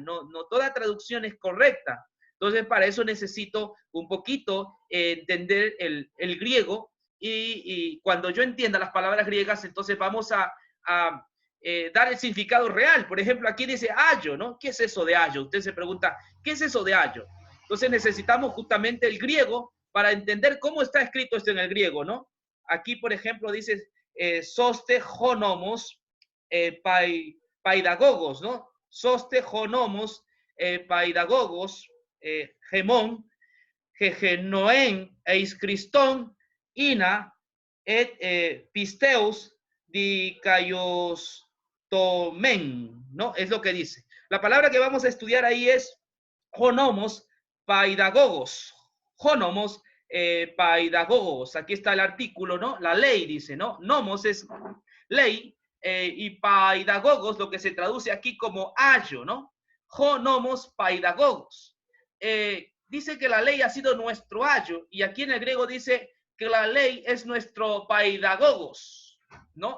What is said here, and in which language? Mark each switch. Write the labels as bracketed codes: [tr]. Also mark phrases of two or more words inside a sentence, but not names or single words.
[es] No toda traducción es correcta. Entonces, para eso necesito un poquito entender el griego y cuando yo entienda las palabras griegas, entonces vamos a dar el significado real. Por ejemplo, aquí dice ayo, ¿no? ¿Qué es eso de ayo? Usted se pregunta, ¿qué es eso de ayo? Entonces necesitamos justamente el griego para entender cómo está escrito esto en el griego, ¿no? Aquí, por ejemplo, dice [el] ὥστε ὁ νόμος παιδαγωγὸς, [es] ¿no? [el] ὥστε ὁ νόμος παιδαγωγὸς ἡμῶν γέγονεν εἰς Χριστόν ἵνα ἐκ πίστεως δικαιωθῶμεν, ¿no? [es] Es lo que dice. La palabra que vamos a estudiar ahí es [el] ὁ νόμος παιδαγωγὸς. ὁ νόμος παιδαγωγὸς. [es] Aquí está el artículo, ¿no? La ley dice, ¿no? Nomos es ley y paidagogos, lo que se traduce aquí como ayo, ¿no? [el] ὁ νόμος παιδαγωγὸς. [es] Dice que la ley ha sido nuestro ayo y aquí en el griego dice que la ley es nuestro paidagogos, ¿no?